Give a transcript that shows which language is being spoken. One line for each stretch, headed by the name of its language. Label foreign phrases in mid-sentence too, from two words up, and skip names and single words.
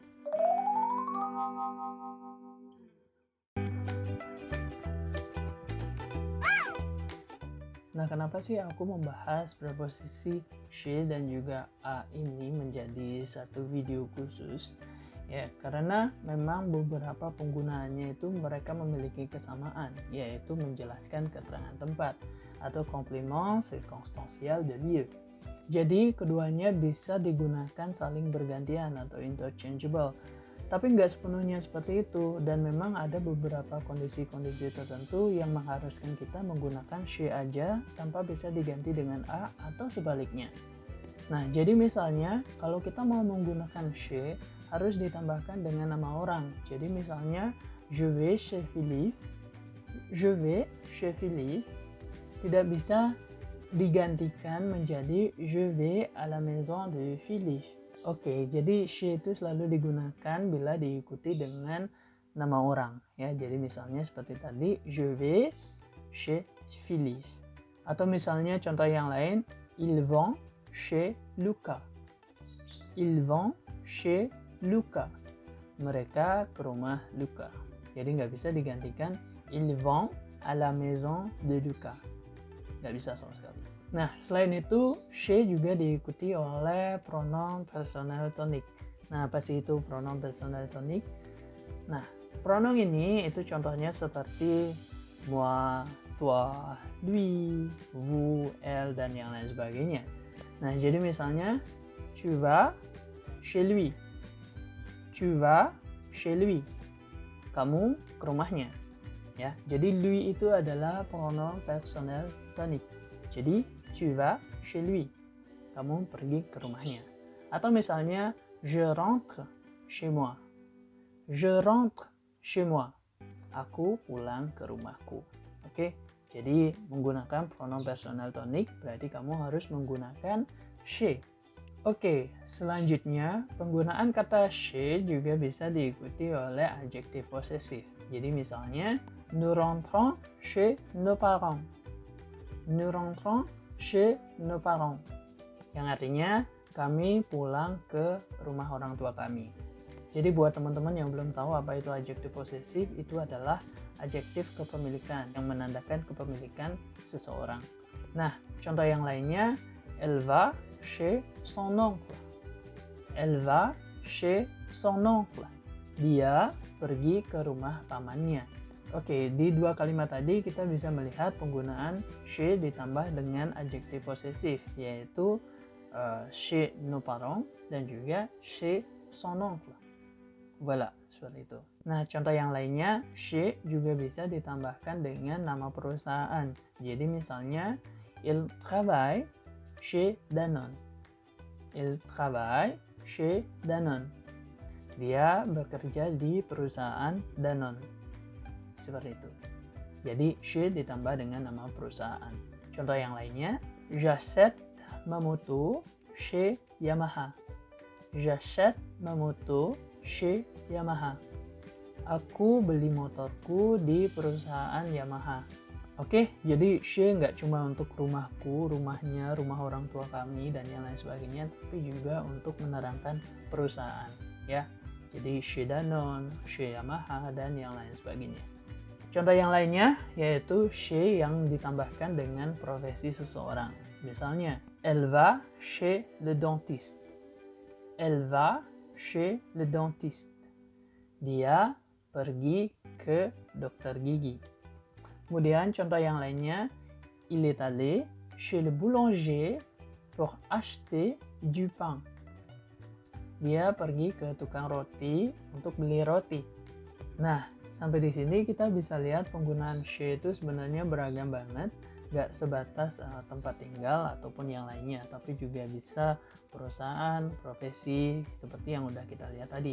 Indonesian: Nah, kenapa sih aku membahas preposisi she dan juga a ini menjadi satu video khusus? Ya, karena memang beberapa penggunaannya itu mereka memiliki kesamaan, yaitu menjelaskan keterangan tempat atau
French: complément circonstanciel de lieu.
Indonesian: Jadi, keduanya bisa digunakan saling bergantian atau interchangeable. Tapi nggak sepenuhnya seperti itu, dan memang ada beberapa kondisi-kondisi tertentu yang mengharuskan kita menggunakan she aja tanpa bisa diganti dengan a atau sebaliknya. Nah, jadi misalnya kalau kita mau menggunakan she, harus ditambahkan dengan nama orang. Jadi misalnya,
French: je vais chez Philippe, je vais chez Philippe,
Indonesian: tidak bisa digantikan menjadi
French: je vais à la maison de Philippe.
Indonesian: Oke, jadi she itu selalu digunakan bila diikuti dengan nama orang ya. Jadi misalnya seperti tadi,
French: je vais chez Philippe.
Indonesian: Atau misalnya contoh yang lain,
French: ils vont chez Luca. Ils vont chez Luca.
Indonesian: Mereka ke rumah Luca. Jadi nggak bisa digantikan
French: ils vont à la maison de Luca.
Indonesian: Nggak bisa sama sekali. Nah, selain itu, she juga diikuti oleh
English: pronoun personal tonic.
Indonesian: Nah, apa sih itu
English: pronoun personal tonic?
Indonesian: Nah, pronoun ini itu contohnya seperti
French: moi, toi, lui, vous, elle,
Indonesian: dan yang lain sebagainya. Nah, jadi misalnya,
French: tu vas chez lui. Tu vas chez lui.
Indonesian: Kamu ke rumahnya. Ya, jadi lui itu adalah
English: pronoun personal tonic.
Indonesian: Jadi,
French: tu vas chez lui.
Indonesian: Kamu pergi ke rumahnya. Atau misalnya,
French: je rentre chez moi. Je rentre chez moi.
Indonesian: Aku pulang ke rumahku. Oke, jadi menggunakan
English: pronoun personal tonic
Indonesian: berarti kamu harus menggunakan she. Oke, selanjutnya penggunaan kata she juga bisa diikuti oleh adjektif posesif. Jadi misalnya,
French: nous rentrons chez nos parents. Nous rentrons chez nos parents.
Indonesian: Yang artinya, kami pulang ke rumah orang tua kami. Jadi buat teman-teman yang belum tahu apa itu adjektif posesif, itu adalah adjektif kepemilikan yang menandakan kepemilikan seseorang. Nah, contoh yang lainnya,
French: elle va chez son oncle. Elle va chez son oncle.
Indonesian: Dia pergi ke rumah pamannya. Oke, di dua kalimat tadi kita bisa melihat penggunaan chez ditambah dengan adjektif posesif, yaitu
French: chez nos parents
Indonesian: dan juga
French: chez son oncle.
Indonesian: Voilà, seperti itu. Nah, contoh yang lainnya, chez juga bisa ditambahkan dengan nama perusahaan. Jadi misalnya,
French: il travaille chez Danone. Il travaille chez Danone.
Indonesian: Dia bekerja di perusahaan Danone. Seperti itu. Jadi, chez ditambah dengan nama perusahaan. Contoh yang lainnya,
French: j'achète ma moto chez Yamaha. J'achète ma moto chez Yamaha.
Indonesian: Aku beli motorku di perusahaan Yamaha. Oke, jadi chez nggak cuma untuk rumahku, rumahnya, rumah orang tua kami, dan yang lain sebagainya, tapi juga untuk menerangkan perusahaan. Ya, jadi
French: chez Danone, chez Yamaha,
Indonesian: dan yang lain sebagainya. Contoh yang lainnya yaitu chez yang ditambahkan dengan profesi seseorang. Misalnya,
French: elle va chez le dentiste. Elle va chez le dentiste.
Indonesian: Dia pergi ke dokter gigi. Kemudian contoh yang lainnya,
French: il est allé chez le boulanger pour acheter du pain.
Indonesian: Dia pergi ke tukang roti untuk beli roti. Nah, sampai di sini kita bisa lihat penggunaan chez itu sebenarnya beragam banget. Gak sebatas tempat tinggal ataupun yang lainnya, tapi juga bisa perusahaan, profesi, seperti yang udah kita lihat tadi.